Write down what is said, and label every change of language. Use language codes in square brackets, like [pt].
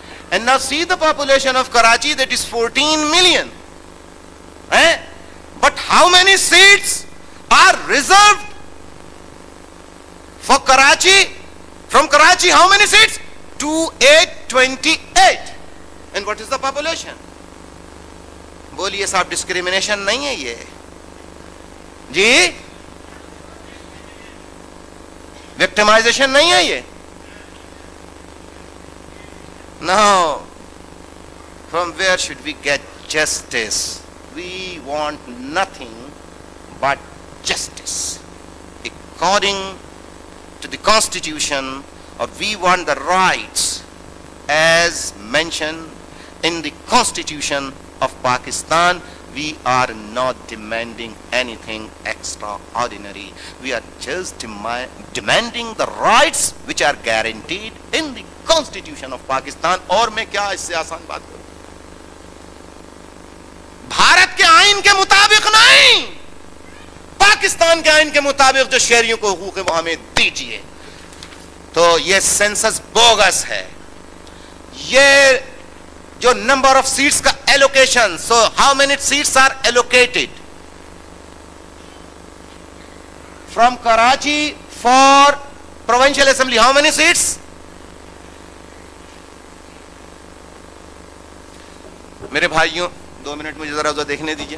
[en] And now see the population of Karachi, that is 14 million. But how many seats are reserved for Karachi? From Karachi, how many seats? 2828. And what is the population? [ur] بولیے صاحب, discrimination نہیں ہے یہ جی, victimization نہیں ہے یہ. [en] Now, from where should we get justice? We want nothing but justice. According to the Constitution, we want the rights as mentioned in the Constitution of Pakistan. We are not demanding anything extraordinary. We are just demanding the rights which are guaranteed in the Constitution of Pakistan. [ur] اور میں کیا اس سے آسان بات کروں, بھارت کے آئین کے مطابق نہیں, پاکستان کے آئین کے مطابق جو شہریوں کو حقوق وہ ہمیں دیجیے. تو یہ سینسس بوگس ہے. یہ جو نمبر آف سیٹس کا allocation, [en] So how many seats are allocated from Karachi for provincial assembly, how many seats? [ur] میرے بھائیوں 2 منٹ مجھے ذرا دیکھنے دیجیے.